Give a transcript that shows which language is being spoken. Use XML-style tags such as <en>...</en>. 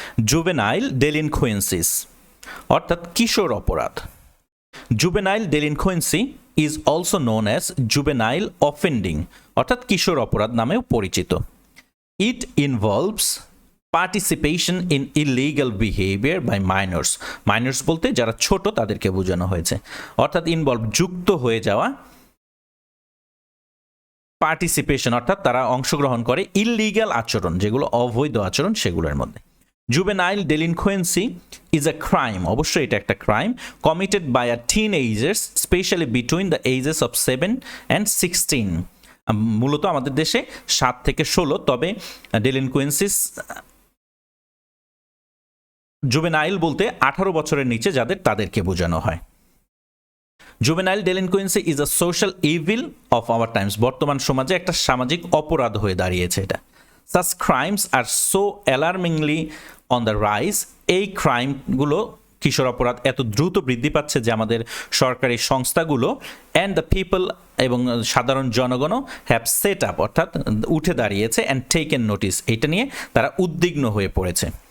<bn>Juvenile ডেলিনকুয়েন্সিস অর্থাৎ কিশোর অপরাধ। Juvenile ডেলিনকুয়েন্সি</bn> <en>is also known as juvenile offending</en> <bn>অর্থাৎ কিশোর অপরাধ নামেও পরিচিত।</bn> <en>It involves participation in illegal behavior by minors.</en> <bn>Minors বলতে যারা ছোট তাদেরকে বোঝানো হয়েছে, অর্থাৎ ইনভলভ যুক্ত হয়ে যাওয়া, পার্টিসিপেশন অর্থাৎ তারা অংশগ্রহণ করে ইললিগ্যাল আচরণ, যেগুলো অবৈধ আচরণ সেগুলোর মধ্যে।</bn> <en>Juvenile delinquency is a crime,</en> <bn>অবশ্যই এটা একটা crime,</bn> <en>committed by a teenagers, especially between the ages of 7 and 16.</en> <bn>মূলত আমাদের দেশে 7 থেকে 16, তবে delinquencies জুভেনাইল বলতে 18 বছরের নিচে যাদের, তাদেরকে বোঝানো হয়।</bn> <en>Juvenile delinquency is a social evil of our times.</en> <bn>বর্তমান সমাজে একটা সামাজিক অপরাধ হয়ে দাঁড়িয়েছে এটা।</bn> <en>Such crimes are so alarmingly on the rise.</en> <bn>এই ক্রাইমগুলো, কিশোর অপরাধ এত দ্রুত বৃদ্ধি পাচ্ছে যে আমাদের সরকারি সংস্থাগুলো</bn> <en>and the people</en> <bn>এবং সাধারণ জনগণও</bn> <en>have set up</en> <bn>অর্থাৎ উঠে দাঁড়িয়েছে</bn> <en>and taken notice,</en> <bn>এটা নিয়ে তারা উদ্বিগ্ন হয়ে পড়েছে।</bn>